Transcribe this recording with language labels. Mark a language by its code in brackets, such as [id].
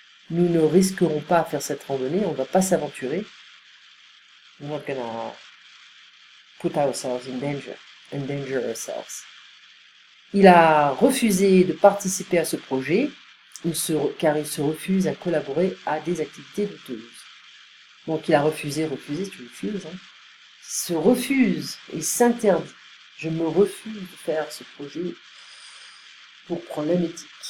[fr] Nous ne risquerons pas à faire cette randonnée, on ne va pas s'aventurer. [en] We're not gonna put ourselves in danger, endanger ourselves. [fr] Il a refusé de participer à ce projet, car il se refuse à collaborer à des activités douteuses. Donc il a refusé, tu refuses. Hein. Il se refuse, il s'interdit. Je me refuse de faire ce projet pour problème éthique.